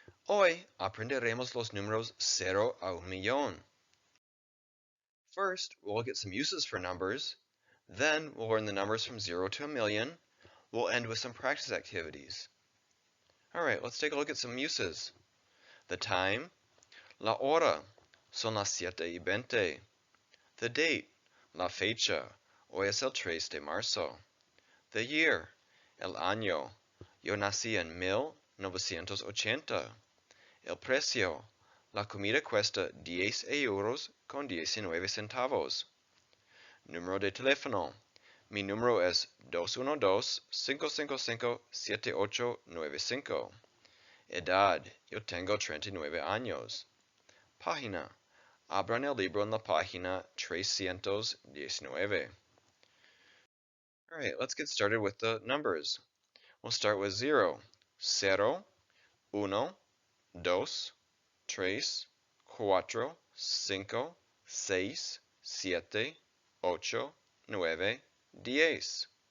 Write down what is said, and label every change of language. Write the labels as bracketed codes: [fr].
[es] Hoy aprenderemos los números 0 a 1,000,000. [en] First, we'll look at some uses for numbers. Then we'll learn the numbers from 0 to 1,000,000. We'll end with some practice activities. Alright, let's take a look at some uses. The time, [es] la hora, son las 7:20. [en] The date, [es] la fecha, hoy es el 3 de marzo. [en] The year, [es] el año, yo nací en 1980. El precio, la comida cuesta 10 euros con 19 centavos. Número de teléfono, mi número es 212-555-7895. Edad, yo tengo 39 años. Página, abran el libro en la página 319. [en] Alright, let's get started with the numbers. We'll start with 0. [es] Cero, uno, dos, tres, cuatro, cinco, seis, siete, ocho, nueve, diez.